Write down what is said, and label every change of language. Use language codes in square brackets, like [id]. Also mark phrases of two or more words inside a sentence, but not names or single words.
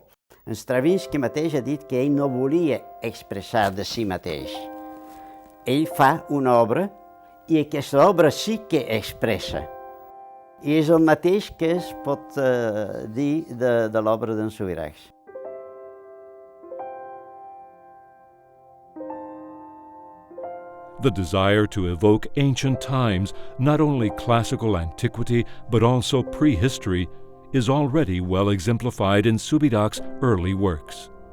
[ca] En Stravinsky mateix ha dit que ell no volia expressar de si mateix. Ell fa una obra i aquesta obra sí que expressa. I és el mateix que es pot dir de l'obra d'en Subirachs. [en] The desire to evoke ancient times, not only classical antiquity, but also prehistory, is already well exemplified in Subirachs' early works.